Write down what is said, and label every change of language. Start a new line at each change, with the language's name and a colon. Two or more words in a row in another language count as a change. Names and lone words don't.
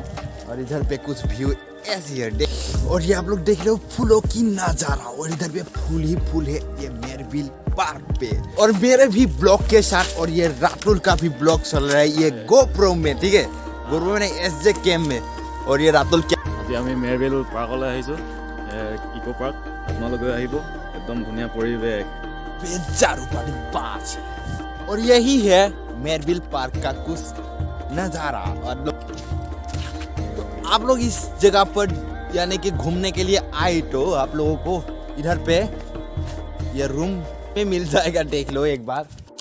Hindi: और इधर पे कुछ व्यू ऐसी है, और ये आप लोग देख रहे हो फूलों की नजारा, और इधर पे फूल ही फूल है ये मेरविल पार्क पे। और मेरे भी ब्लॉग के साथ, और ये रातुल का भी ब्लॉग चल रहा है ये GoPro में, ठीक है, GoPro में SJ Cam में। और ये रातुल क्या
Assamese: আমি মেৰবিল পাৰ্কলৈ আহিছোঁ, ইকো পাৰ্ক। আপোনালোকে আহিব, একদম ধুনীয়া পৰিৱেশ,
Hindi: बेचारू पानी पास है। और यही है मेरविल पार्क का कुछ नजारा। और तो आप लोग इस जगह पर यानी कि घूमने के लिए आए, तो आप लोगों को इधर पे ये रूम में मिल जाएगा, देख लो एक बार।